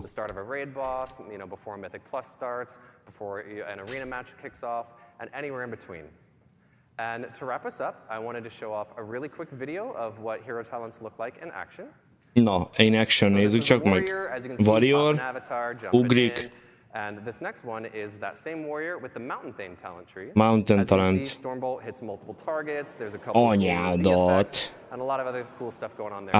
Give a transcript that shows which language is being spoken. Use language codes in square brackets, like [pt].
[en] The start of a raid boss, before Mythic Plus starts, before an arena match kicks off, and anywhere in between. And to wrap us up, I wanted to show off a really quick video of what hero talents look like in action. [hu] Na, [en] in action [hu] nézzük csak meg. Warrior, ugrik. [en] And this next one is that same warrior with the Mountain Thane talent tree. Mountain talent. Stormbolt hits multiple targets. There's a couple of effects and a lot of other cool stuff going on there.